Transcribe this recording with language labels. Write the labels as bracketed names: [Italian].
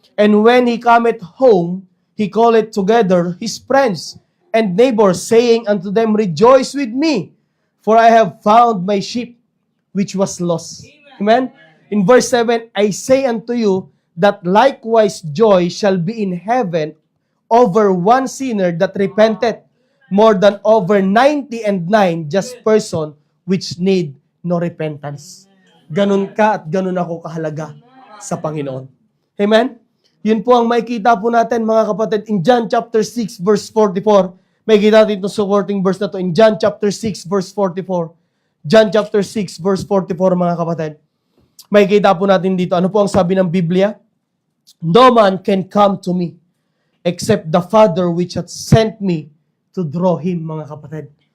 [English] And when he cometh home, he calleth together his friends and neighbors, saying unto them, rejoice with me, for I have found my sheep which was lost. Amen? In verse 7, I say unto you, that likewise joy shall be in heaven over one sinner that repenteth, more than over 99 just person which need no repentance. [Filipino] Ganun ka at ganun ako kahalaga sa Panginoon. Amen? Yun po ang makikita po natin, mga kapatid, [English] in John chapter 6 verse 44. [Filipino] Makikita natin itong supporting verse na to in John chapter 6 verse 44. John chapter 6 verse 44, mga kapatid. Makikita po natin dito, ano po ang sabi ng Biblia? [English] No man can come to me except the Father which hath sent me to draw him, [Filipino] mga kapatid.